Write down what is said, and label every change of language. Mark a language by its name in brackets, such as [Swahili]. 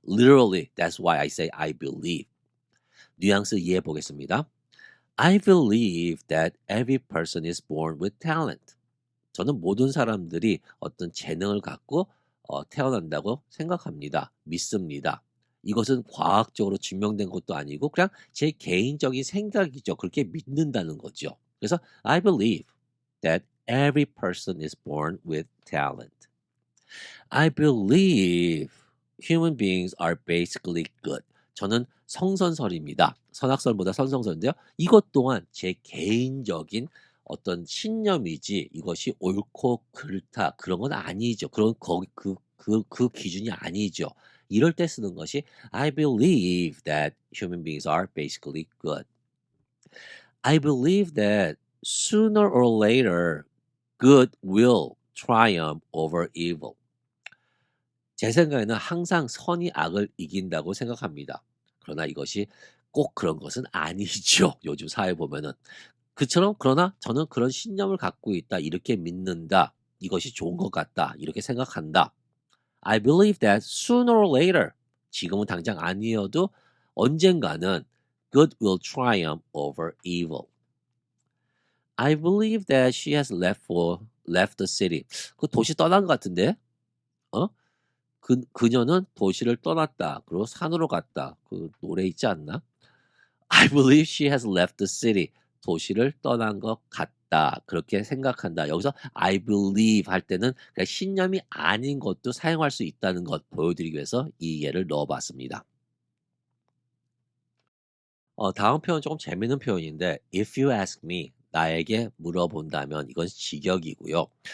[English] Literally, that's why I say I believe. [Korean] 뉘앙스 이해해 보겠습니다. [English] I believe that every person is born with talent. [Korean] 저는 모든 사람들이 어떤 재능을 갖고 태어난다고 생각합니다. 믿습니다. 이것은 과학적으로 증명된 것도 아니고 그냥 제 개인적인 생각이죠. 그렇게 믿는다는 거죠. [English] 그래서 I believe that every person is born with talent. I believe human beings are basically good. [Korean] 저는 성선설입니다. 선악설보다 선성설인데요. 이것 또한 제 개인적인 어떤 신념이지 이것이 옳고 그렇다 그런 건 아니죠. 그 기준이 아니죠. 이럴 때 쓰는 것이 [English] I believe that human beings are basically good. I believe that sooner or later good will triumph over evil. [Korean] 제 생각에는 항상 선이 악을 이긴다고 생각합니다. 그러나 이것이 꼭 그런 것은 아니죠. 요즘 사회 보면은. 그러나 저는 그런 신념을 갖고 있다. 이렇게 믿는다. 이것이 좋은 것 같다. 이렇게 생각한다. [English] I believe that sooner or later, [Korean] 지금은 당장 아니어도 언젠가는 [English] good will triumph over evil. I believe that she has left the city. [Korean] 그 도시 떠난 것 같은데? 어? 그녀는 도시를 떠났다. 그리고 산으로 갔다. 그 노래 있지 않나? [English] I believe she has left the city. [Korean] 도시를 떠난 것 같다. 그렇게 생각한다. 여기서 I believe 할 때는 그냥 신념이 아닌 것도 사용할 수 있다는 것 보여드리기 위해서 이 예를 넣어봤습니다. 다음 표현 조금 재밌는 표현인데 [English] if you ask me [Korean] 나에게 물어본다면 이건 직역이고요.